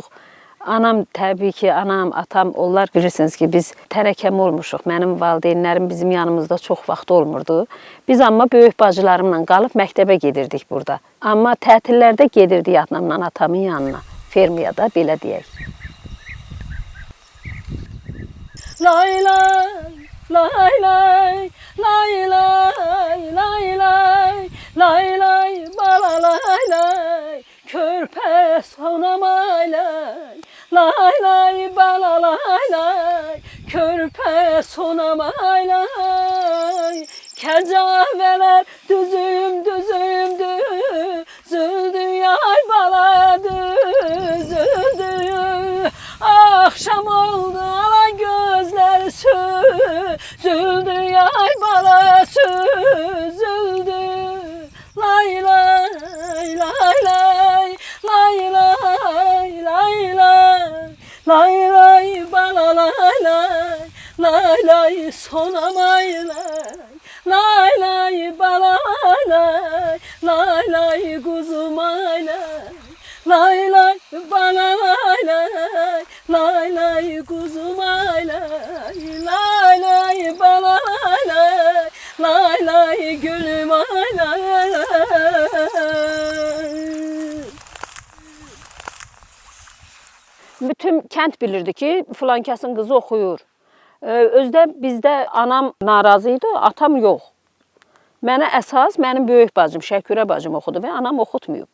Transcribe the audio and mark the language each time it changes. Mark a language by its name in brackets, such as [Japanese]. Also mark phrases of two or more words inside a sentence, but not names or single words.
[Azerbaijani] Anam, təbii ki, anam, atam, onlar bilirsiniz ki, biz tərəkəm olmuşuq. Mənim valideynlərim bizim yanımızda çox vaxt olmurdu. Biz amma böyük bacılarımla qalıb məktəbə gedirdik burada. Amma tətillərdə gedirdik anamla atamın yanına, fermiya da, belə deyək. Lay lay, lay lay, lay lay, lay lay, lay lay, bala lay lay, körpə sonamay lay. Lay lay bala lay lay, körpə sonamay lay. Kəcavələr düzüm düzüldü, yay bala düzüldü. Axşam oldu ala gözlər süzüldü, yay bala süzüldü. Lay lay lay lay, lay lay lay lay, lay lay bala lay lay, lay lay sonamay lay, lay lay bala lay, lay lay kuzum ay lay, lay lay bala lay lay, lay lay kuzum ay lay, lay lay bala lay, lay lay gülüm ay lay. Bütün kənd bilirdi ki, filankəsin qızı oxuyur. Özdə bizdə anam narazı idi, atam yox. Mənə əsas mənim böyük bacım, Şəkürə bacım oxudu və anam oxutmayıb.